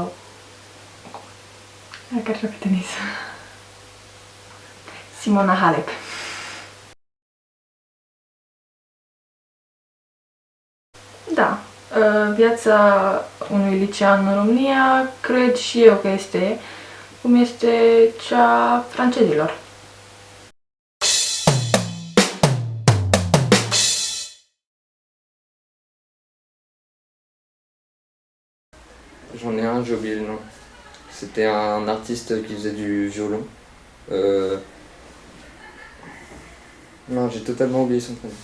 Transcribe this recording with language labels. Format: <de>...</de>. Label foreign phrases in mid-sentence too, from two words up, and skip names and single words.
<ro>care joacă tenis? Simona Halep. Da, viața unui licean în România cred și eu că este cum este cea francezilor.</ro> <fr>J'en ai un, j'ai oublié le nom. C'était un artiste qui faisait du violon. Non, j'ai totalement oublié son prénom.</fr>